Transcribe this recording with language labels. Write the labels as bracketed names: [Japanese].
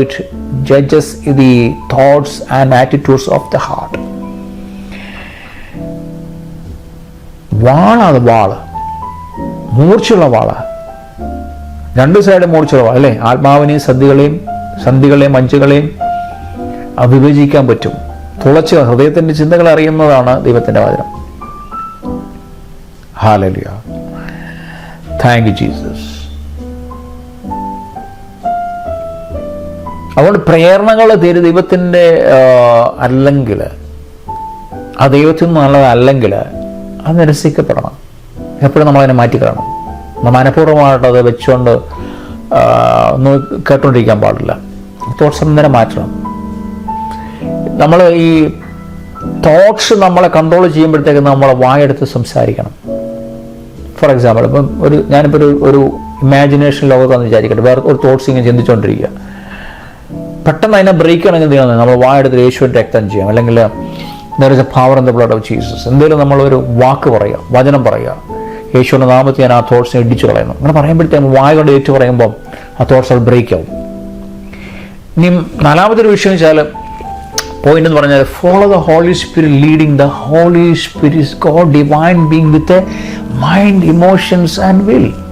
[English] It judges the thoughts and attitudes of the heart. [Malayalam] വാളാണ്, വാള്, മൂർച്ചയുള്ള വാള്, രണ്ട് side മൂർച്ചയുള്ള വാള് അല്ലേ. ആത്മാവിനെയും സന്ധികളെയും മഞ്ചുകളെയും വിഭജിക്കാൻ പറ്റും. തുളച്ച് ഹൃദയത്തിൻ്റെ ചിന്തകൾ അറിയുന്നതാണ് ദൈവത്തിൻ്റെ വചനം. [English] Hallelujah. Thank you Jesus. [Malayalam] അതുകൊണ്ട് പ്രേരണകൾ ദൈവത്തിൻ്റെ അല്ലെങ്കിൽ, ആ ദൈവത്തിൽ നിന്ന് നല്ലതല്ലെങ്കിൽ അത് നിരസിക്കപ്പെടണം. എപ്പോഴും നമ്മളതിനെ മാറ്റിക്കളയണം. മനഃപൂർവ്വമായിട്ട് അത് വെച്ചുകൊണ്ട് ഒന്ന് കേട്ടുകൊണ്ടിരിക്കാൻ പാടില്ല. തോട്ട്സ് അന്നേരം മാറ്റണം. നമ്മൾ ഈ തോട്ട്സ് നമ്മളെ കൺട്രോൾ ചെയ്യുമ്പോഴത്തേക്ക് നമ്മളെ വായെടുത്ത് സംസാരിക്കണം. ഫോർ എക്സാമ്പിൾ, ഇപ്പം ഞാനിപ്പോൾ ഒരു ഇമാജിനേഷൻ ലോകത്താന്ന് വിചാരിക്കട്ടെ, വേറെ ഒരു തോട്ട്സ് ഇങ്ങനെ ചിന്തിച്ചുകൊണ്ടിരിക്കുക. പെട്ടെന്ന് അതിനെ ബ്രേക്ക് ചെയ്യണമെങ്കിൽ എന്ത് ചെയ്യണം? നമ്മൾ വായെടുത്ത് യേശുവിൻ്റെ രക്തം ചെയ്യാം, അല്ലെങ്കിൽ [English] there is a power in the blood of Jesus. [Malayalam] എന്തെങ്കിലും നമ്മളൊരു വാക്ക് പറയുക, വചനം പറയുക, യേശുവിൻ്റെ നാമത്തിൽ ഞാൻ ആ തോട്ട്സിനെ ഇടിച്ചു കളയുന്നു. അങ്ങനെ പറയുമ്പോഴത്തേക്കും വായ കൊണ്ട് ഏറ്റു പറയുമ്പോൾ ആ തോട്ട്സ് അത് ബ്രേക്ക് ആവും. ഇനി നാലാമതൊരു വിഷയം വെച്ചാൽ പോയിന്റ് എന്ന് പറഞ്ഞാൽ, [English] Follow the Holy Spirit leading. The Holy Spirit is God divine being with a mind, emotions and will.